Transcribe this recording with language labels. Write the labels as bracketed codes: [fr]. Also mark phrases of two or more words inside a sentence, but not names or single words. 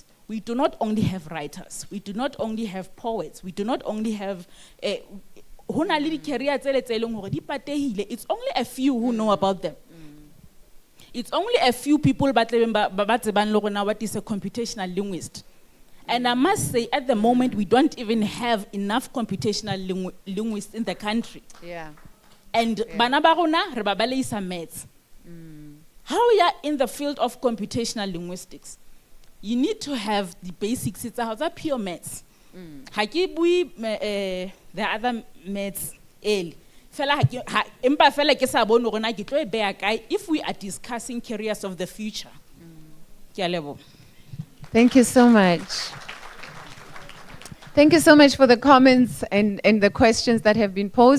[en] We do not only have writers, we do not only have poets, we do not only have, it's only a few who know about them. It's only a few people what is a computational linguist. And I must say, at the moment, we don't even have enough computational linguists in the country. Yeah. [st] And bana ba rona re ba baleisa maths. [en] How we are in the field of computational linguistics, you need to have the basics. It's a pure maths. [st] Ha ke bui [en] the other maths early. If we are discussing careers of the future. Thank you so much. Thank you so much for the comments and the questions that have been posed.